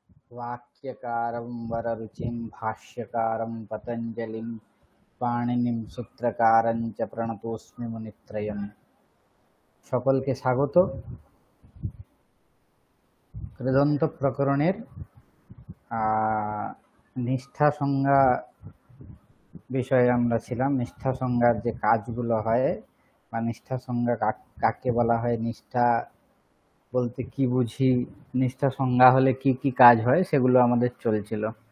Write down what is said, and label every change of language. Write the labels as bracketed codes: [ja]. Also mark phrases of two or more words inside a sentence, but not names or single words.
[sa] वाक्यकारं वररुचिं भाष्यकारं पतञ्जलिं पाणिनिं सूत्रकारं च प्रणतोऽस्मि मुनित्रयम्। [bn] সকলকে স্বাগত। কৃদন্ত প্রকরণের নিষ্ঠা সংজ্ঞা বিষয়ে আমরা ছিলাম। নিষ্ঠা সংজ্ঞার যে কাজগুলো হয় বা নিষ্ঠা সংজ্ঞা কাকে বলা হয়, নিষ্ঠা বলতে কি বুঝি, নিষ্ঠা সংজ্ঞা হলে কি কি কাজ হয়, সেগুলো আমাদের চলছিল।